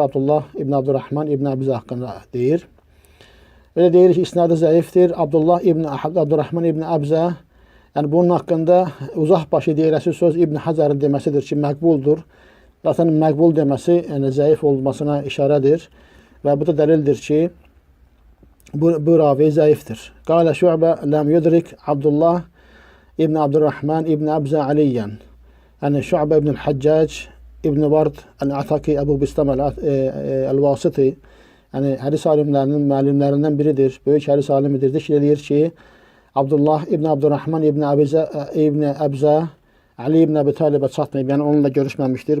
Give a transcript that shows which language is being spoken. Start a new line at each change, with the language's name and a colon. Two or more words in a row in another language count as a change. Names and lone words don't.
Azerbaijani: Abdullah ibn Abdurrahman ibn Abza haqqında deyir. Elə deyir ki, isnadı zəifdir. Abdullah ibn Abdurrahman ibn Abza, yəni bunun haqqında uzaq başı deyiləsi söz İbn Hacerin deməsidir ki, məqbuldur. Zaten məqbul deməsi yəni zəif olmasına işarədir və bu da dəlildir ki, bu ravi zəifdir.
Arabic: قال شعبة لم يدرك عبد الله بن عبد الرحمن بن أبزى عليا.
Azerbaijani: Yəni Şu'bə ibn al-Haccac ibn Vard el-Ataki Əbu Bistam el-Vasiti, yəni hədis alimlərinin müəllimlərindən biridir, böyük hədis alimidir. Zikr edir ki, Abdullah ibn Abdurrahman ibn Abza Ali ibn Əbi Talibə çatmayıb, yəni onunla görüşməmişdir.